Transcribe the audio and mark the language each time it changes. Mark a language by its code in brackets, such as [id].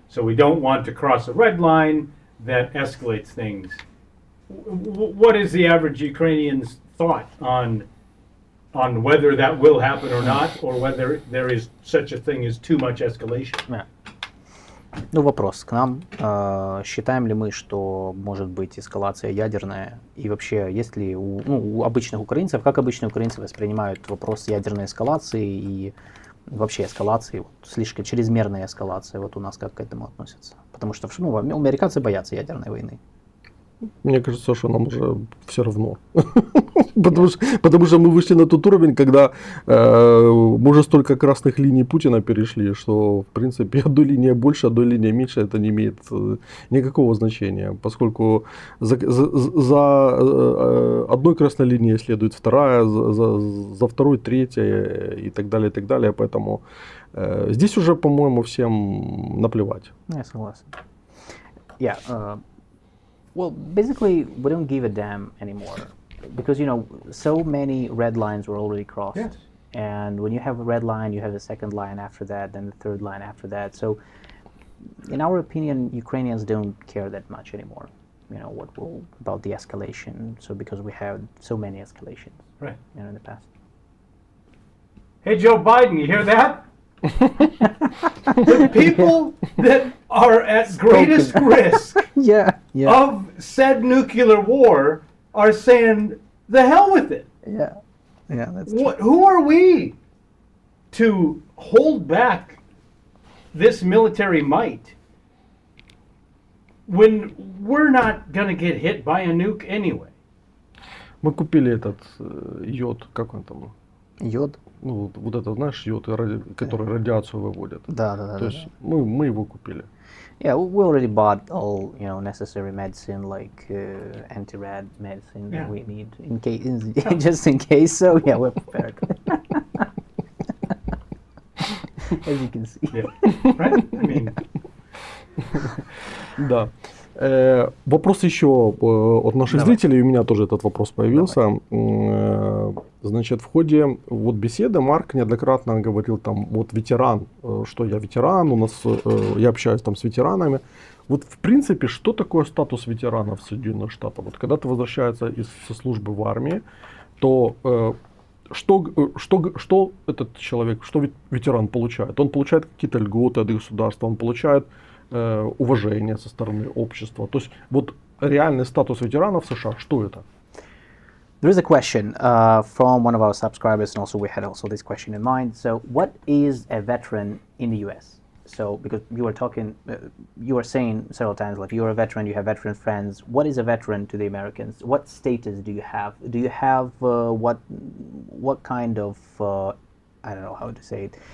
[en] So we don't want to cross a red line that escalates things. What is the average Ukrainian's thought on whether that will happen or not, or whether there is such a thing as too much escalation? Yeah. [ru] Вопрос к нам. Считаем ли мы, что может быть эскалация ядерная? И вообще, есть ли у обычных украинцев, как обычные украинцы воспринимают вопрос ядерной эскалации и вообще эскалации, слишком чрезмерная эскалация, у нас как к этому относятся? Потому что американцы боятся ядерной войны. Мне кажется, что нам уже все равно. Потому что мы вышли на тот уровень, когда мы уже столько красных линий Путина перешли, что, в принципе, одной линии больше, одной линии меньше, это не имеет никакого значения. Поскольку за одной красной линией следует вторая, за второй третья и так далее, и так далее. Поэтому здесь уже, по-моему, всем наплевать. Я согласен. [en] Yeah. Well, basically, we don't give a damn anymore because, you know, so many red lines were already crossed. Yes. And when you have a red line, you have a second line after that, then the third line after that. So, in our opinion, Ukrainians don't care that much anymore. You know, about the escalation. So, because we have so many escalations, Right. you know, in the past. Hey, Joe Biden, you hear that? The people that are at greatest risk Yeah. of said nuclear war are saying, the hell with it. Yeah. Yeah, that's true. Who are we to hold back this military might when we're not going to get hit by a nuke anyway? [ru] Мы купили этот йод, как он там? Йод? Ну, вот это, знаешь, йод, который радиацию выводит. Да. То есть мы его купили. [en] Yeah, we already bought all, you know, necessary medicine like anti-rad medicine that we need in case, just in case. So yeah, we're prepared. As you can see. Yeah. Right? I mean, [ru] Да. Вопрос еще от наших зрителей, у меня тоже этот вопрос появился. Значит, в ходе вот беседы Марк неоднократно говорил там, вот ветеран, что я ветеран, у нас, я общаюсь там с ветеранами. Вот в принципе, что такое статус ветерана в Соединенных Штатах? Вот когда ты возвращаешься со службы в армии, то что этот человек, что ветеран получает? Он получает какие-то льготы от государства, он получает уважение со стороны общества. То есть вот реальный статус ветерана в США, что это? [en] There is a question from one of our subscribers, and also we had also this question in mind. So, what is a veteran in the U.S.? So, because you were talking, you were saying several times, like you're a veteran, you have veteran friends. What is a veteran to the Americans? What status do you have? Do you have what kind of I don't know how to say it.